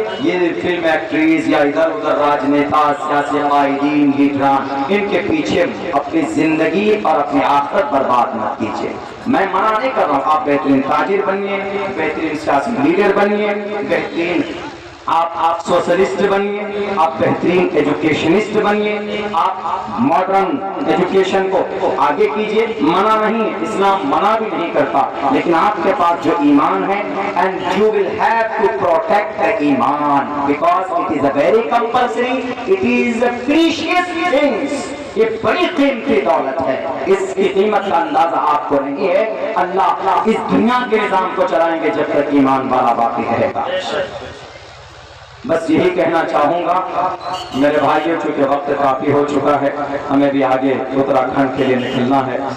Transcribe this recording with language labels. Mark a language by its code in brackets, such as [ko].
[ur] یہ film actress یا ادھر ادھر راجنیتا, سیاسی قائدین, لیڈران, ان کے پیچھے اپنی زندگی اور اپنی آخرت برباد مت کیجیے. میں منع نہیں کر رہا ہوں, آپ بہترین تاجر بنیے, بہترین سیاسی لیڈر بنیے, بہترین آپ سوشلسٹ بنیے, آپ بہترین ایجوکیشنسٹ بنیے, آپ ماڈرن ایجوکیشن کو آگے کیجئے. منع نہیں, اسلام منع بھی نہیں کرتا, لیکن آپ کے پاس جو ایمان ہے, [en] and you will have to protect the ایمان because it is a very compulsory, it is a precious things. [ur] یہ بڑی قیمتی دولت ہے, اس کی قیمت کا اندازہ آپ کو نہیں ہے. اللہ اس دنیا کے نظام کو چلائیں گے جب تک ایمان والا باقی رہے گا. بس یہی کہنا چاہوں گا میرے بھائیوں, چونکہ وقت کافی ہو چکا ہے, ہمیں بھی آگے اتراکھنڈ کے لیے نکلنا ہے.